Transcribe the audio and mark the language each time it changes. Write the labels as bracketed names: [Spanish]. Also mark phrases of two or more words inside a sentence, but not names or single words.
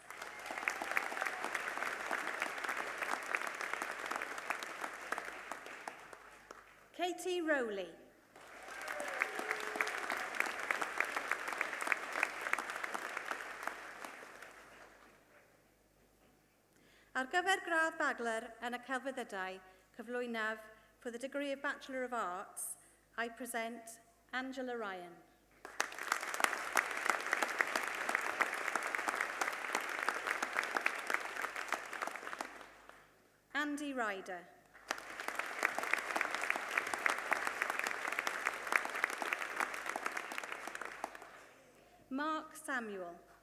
[English] Katie Rowley. [Welsh] Ar gyfer gradd bagler yn y celfyddydau cyflwynaf [English] for the degree of Bachelor of Arts, I present Angela Ryan. Andy Ryder. Mark Samuel.